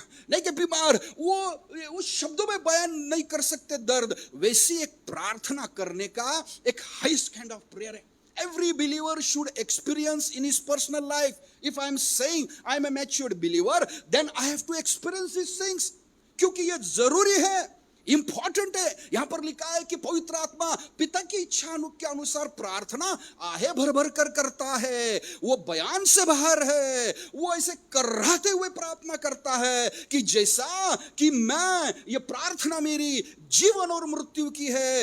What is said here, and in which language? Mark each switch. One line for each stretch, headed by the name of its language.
Hindi: नहीं कि बीमार वो शब्दों में बयान नहीं कर सकते दर्द, वैसी एक प्रार्थना करने का एक
English: highest kind of prayer
Hindi: है।
English: Every believer should experience in his personal life. If I am saying I am a matured believer, then I have to experience these things.
Hindi: क्योंकि ये जरूरी है, इंपॉर्टेंट है। यहां पर लिखा है कि पवित्र आत्मा पिता की इच्छा के अनुसार प्रार्थना आहे भर भर कर करता है। वो बयान से बाहर है, वो ऐसे कराहते हुए प्रार्थना करता है कि जैसा कि मैं, ये प्रार्थना मेरी जीवन और मृत्यु की है।